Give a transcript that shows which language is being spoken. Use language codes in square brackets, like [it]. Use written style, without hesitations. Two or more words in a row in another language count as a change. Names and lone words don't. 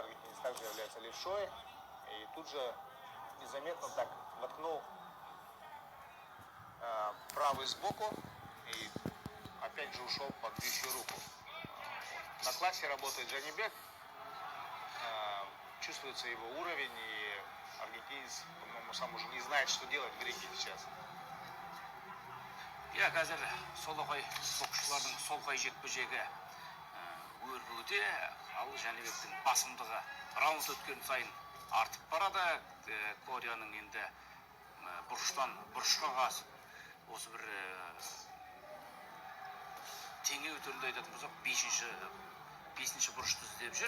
[ru] Аргентинец также является левшой и тут же незаметно так воткнул правый сбоку и опять же ушел под бьющую руку. На классе работает Жанибек, чувствуется его уровень, и аргентинец, по-моему, сам уже не знает, что делать в ринге сейчас. [kk] Я қазір солақай боксшылардың солқай жекпе-жегі өрбуде, ал Жәнібектің басымдығы раунд өткен сайын артып барады. Кореяның енді бұрыштан бұрышқа осы бір теңеу түрінде айтатын болсақ, 5-ші бұрышты іздеп жүр.